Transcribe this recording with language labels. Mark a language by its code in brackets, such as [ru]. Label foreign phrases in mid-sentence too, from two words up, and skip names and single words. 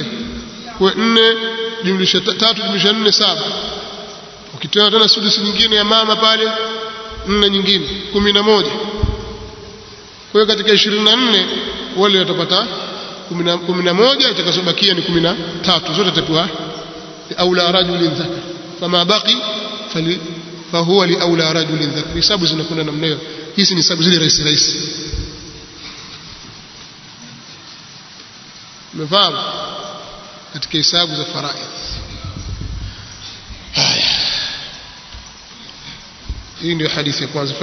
[sw] Kwa 4 jumlisha 3 jumlisha 4 7. Ukitoa tena sudus nyingine ya mama pale, 4 nyingine 11. Kwa hiyo katika 24 wale watapata 11, itakazobakia ni 13, zote tapewa [ar] أولى رجل ذكر، فما بقي فهو لأولى رجل ذكر. [sw] Hisabu zinakwenda namna hiyo. Hizi ni hisabu zile rahisi. Umefahamu? Katika hisabu za faraidh. Haya, hii ndio hadithi ya kwanza.